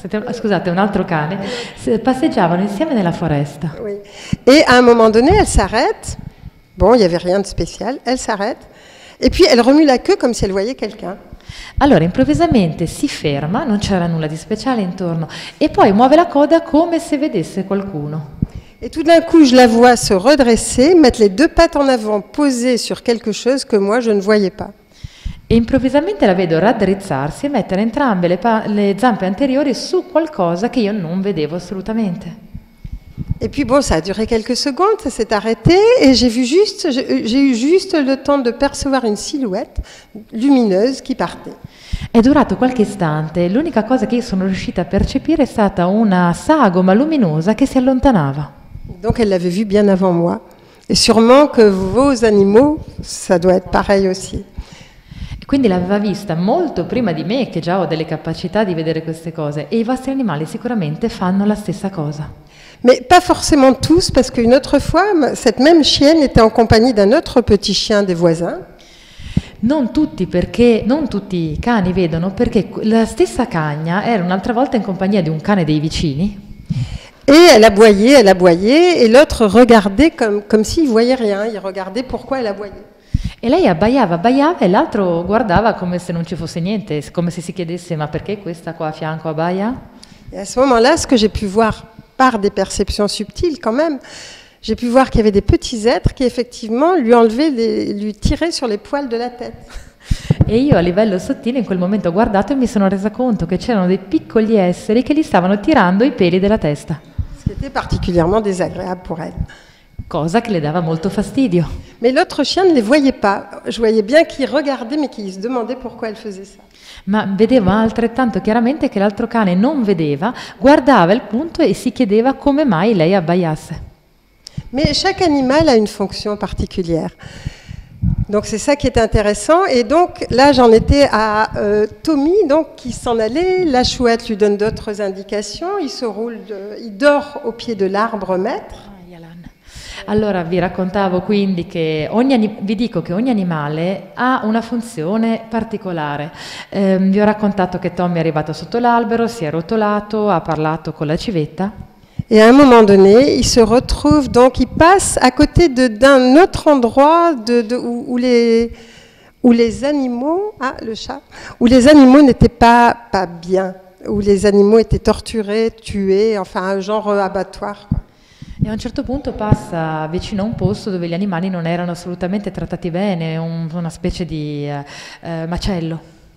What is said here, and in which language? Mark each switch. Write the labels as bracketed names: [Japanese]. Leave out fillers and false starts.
[Italian] Scusate, un altro cane. Passeggiavano insieme nella foresta. [French] Oui. Et à un moment donné, elle s'arrête. Bon, il n'y avait rien de spécial. Elle s'arrête. Et puis, elle remue la queue comme si elle voyait quelqu'un. [Italian] Allora, improvvisamente si ferma, non c'era nulla di speciale intorno, e poi muove la coda come se vedesse qualcuno. [French] Et tout d'un coup, je la vois se redresser, mettre les 2 pattes en avant, posées sur quelque chose que moi, je ne voyais pas. [Italian] E improvvisamente la vedo raddrizzarsi e mettere entrambe le zampe anteriori su qualcosa che io non vedevo assolutamente. [French] Et puis bon, ça a duré quelques secondes, ça s'est arrêté, et j'ai eu juste le temps de percevoir une silhouette lumineuse qui partait. [Italian] È durato qualche istante, l'unica cosa che io sono riuscita a percepire è stata una sagoma luminosa che si allontanava. [French] Donc elle l'avait vu bien avant moi. Et sûrement que vos animaux, ça doit être pareil aussi. [Italian] Quindi l'aveva vista molto prima di me, che già ho delle capacità di vedere queste cose, e i vostri animali sicuramente fanno la stessa cosa. [French] Mais pas forcément tous, parce qu'une autre fois, cette même chienne était en compagnie d'un autre petit chien des voisins. [Italian] Non tutti i cani vedono, perché la stessa cagna era un'altra volta in compagnia di un cane dei vicini. [French] Et elle aboyait, et l'autre regardait comme s'il voyait rien. Il regardait pourquoi elle aboyait. [Italian] E lei abbaiava e l'altro guardava come se non ci fosse niente, come se si chiedesse ma perché questa qua a fianco abbaia? [French] Et à ce moment-là, ce que j'ai pu voir par des perceptions subtiles quand même, j'ai pu voir qu'il y avait des petits êtres qui effectivement lui tiraient sur les poils de la tête. [Italian] E io a livello sottile in quel momento ho guardato e mi sono resa conto che c'erano dei piccoli esseri che gli stavano tirando i peli della testa. [French] Ce qui était particulièrement désagréable pour elle. [Italian] Cosa che le dava molto fastidio. [French] Mais l'autre chien ne les voyait pas. Je voyais bien qu'il regardait, mais qu'il se demandait pourquoi elle faisait ça. [Italian] Ma vedeva altrettanto chiaramente che l'altro cane non vedeva, guardava il punto e si chiedeva come mai lei abbaiasse. [French] Mais chaque animal a une fonction particulière. Donc c'est ça qui est intéressant. Et donc là, j'en étais à Tommy, donc qui s'en allait. La chouette lui donne d'autres indications. Il dort au pied de l'arbre maître. [Italian] Allora vi raccontavo quindi che vi dico che ogni animale ha una funzione particolare. Vi ho raccontato che Tommy è arrivato sotto l'albero, si è rotolato, ha parlato con la civetta. [French] Et à un moment donné, il se retrouve, donc il passe à côté d'un autre endroit où les animaux, le chat, où les animaux n'étaient pas bien, où les animaux étaient torturés, tués, enfin un genre abattoir, quoi. [Italian] E a un certo punto passa vicino a un posto dove gli animali non erano assolutamente trattati bene, una specie di macello.